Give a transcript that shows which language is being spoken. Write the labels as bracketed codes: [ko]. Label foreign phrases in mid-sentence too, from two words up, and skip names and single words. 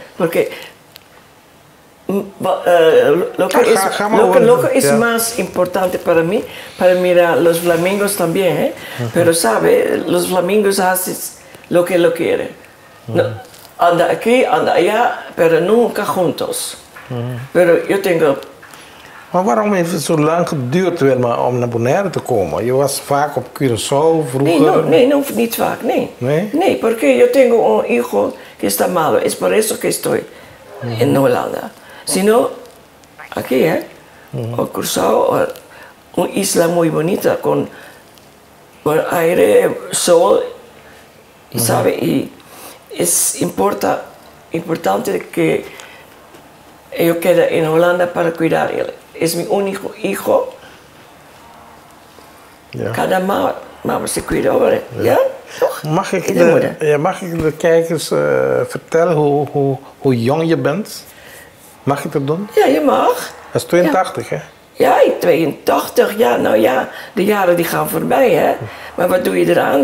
[es] Porque lo que es más importante para mí, para mirar los flamingos también, pero sabe, los flamingos hacen lo que lo quieren. No, anda aquí, anda allá, pero nunca juntos. Pero yo tengo... [nl] Maar waarom heeft het zo lang geduurd om naar Bonaire te komen? Je was vaak op Curaçao vroeger. Nee, niet vaak, nee. Nee, [es] porque yo tengo un hijo que está malo, es por eso que estoy en Holanda. Si no, aquí, o Curaçao, una isla muy bonita con aire, sol, y sabe, y es importante que yo quede en Holanda para cuidar él. Es mi único hijo. [nl] Ja. [es] Cada Mama se cuida hoor. [nl] Ja? Toch? Mag ik de kijkers vertellen hoe jong je bent? Mag ik dat doen? Ja, je mag. Dat is 82, hè? Ja, 82. Ja, nou ja, de jaren die gaan voorbij, hè. Maar wat doe je eraan?